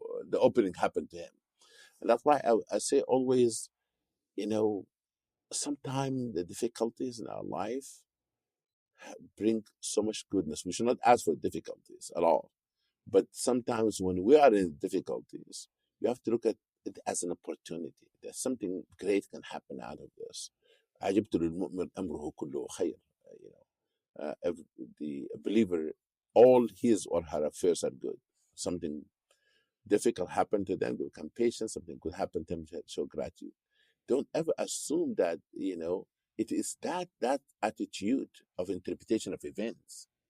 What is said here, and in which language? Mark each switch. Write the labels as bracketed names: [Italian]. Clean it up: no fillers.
[English] The opening happened to him. And that's why I say always, sometimes the difficulties in our life bring so much goodness. We should not ask for difficulties at all. But sometimes when we are in difficulties, you have to look at it as an opportunity. That something great can happen out of this. [Arabic] عجبت للمؤمن أمره كله خير. [English] The believer, all his or her affairs are good. Something difficult happened to them, they become patient. Something good happened to them, show gratitude. Don't ever assume that, it is that attitude of interpretation of events.